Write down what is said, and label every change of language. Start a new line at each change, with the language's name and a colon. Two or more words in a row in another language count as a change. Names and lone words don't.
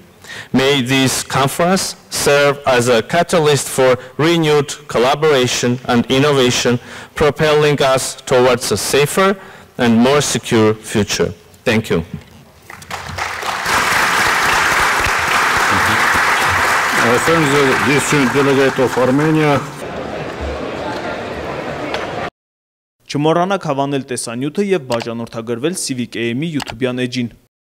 English: May this conference serve as a catalyst for renewed collaboration and innovation, propelling us towards a safer and more secure future. Thank you. I thank the distinguished delegate of Armenia.
Armenian: Չմոռանաք հավանել տեսանյութը և բաժանորդագրվել Civic AM-ի YouTube-յան էջին։